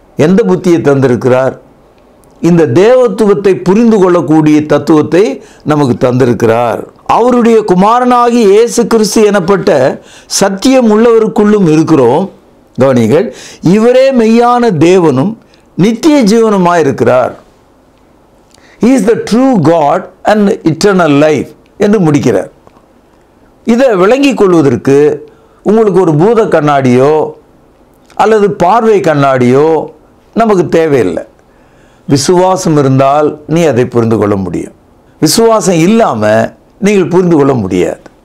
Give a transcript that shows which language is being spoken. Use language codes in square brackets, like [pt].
[ta] எந்த புத்தியை தந்திருக்கிறார்? இந்த தேவத்துவத்தை புரிந்து கொள்ளக்கூடிய தத்துவத்தை நமக்கு தந்திருக்கிறார். அவருடைய குமாரனாகி இயேசு கிறிஸ்து எனப்பட்ட சத்தியம் உள்ளவருக்குள்ளும் இருக்கிறோம். கவனிங்கள், இவரே மெய்யான தேவனும் நித்திய ஜீவனுமாய் இருக்கிறார். [en] He is the true God and eternal life [ta] என்று முடிக்கிறார். இதை விளங்கிக் கொள்வதற்கு உங்களுக்கு ஒரு பூத கண்ணாடியோ அல்லது பார்வை கண்ணாடியோ நமக்கு தேவையில்லை. விசுவாசம் இருந்தால் நீ அதை புரிந்து கொள்ள முடியும். விசுவாசம் இல்லாமல் நீங்கள் புரிந்து கொள்ள முடியாது.